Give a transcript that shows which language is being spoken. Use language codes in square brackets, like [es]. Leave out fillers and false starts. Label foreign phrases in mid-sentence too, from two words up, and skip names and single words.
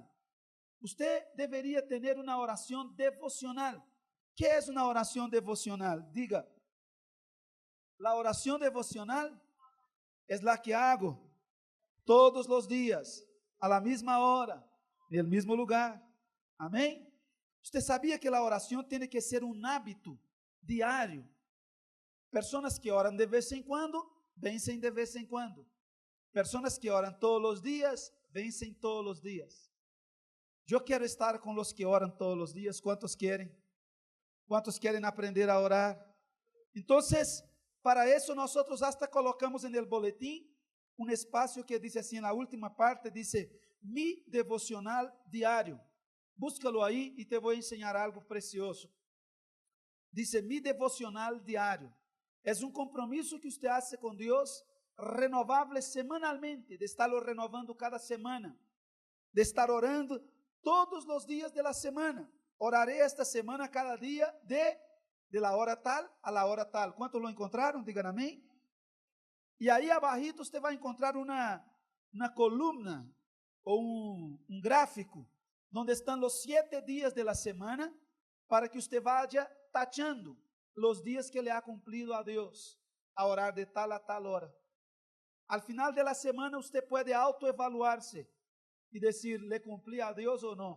[es] Usted debería tener una oración devocional. ¿Qué es una oración devocional? Diga, la oración devocional es la que hago todos los días, a la misma hora, en el mismo lugar. [pt] Amém? Usted sabia que a oração tem que ser um hábito diário? Pessoas que oram de vez em quando, vencem de vez em quando. Pessoas que oram todos os dias, vencem todos os dias. Eu quero estar com os que oram todos os dias. ¿Cuántos querem? ¿Cuántos querem aprender a orar? Então, para isso, nós hasta colocamos [es] en el [pt] boletim um espaço que diz assim, na última parte, diz, [es] mi devocional [pt] diário. Búscalo aí e te vou ensinar algo precioso. [es] Dice, mi devocional diário. [pt] É um compromisso que você hace com Deus, renovável semanalmente, [es] de estarlo renovando cada semana, [pt] de estar orando todos os dias da semana. [es] Oraré esta semana cada dia de la hora tal a la hora tal. ¿Cuántos lo encontraram? Digan amém. [pt] E aí abajito você vai encontrar uma coluna ou um gráfico [es] donde están los 7 días de la semana, para que usted vaya tachando los días que le ha cumplido a Dios, a orar de tal a tal hora. Al final de la semana usted puede autoevaluarse y decir, ¿le cumplí a Dios o no?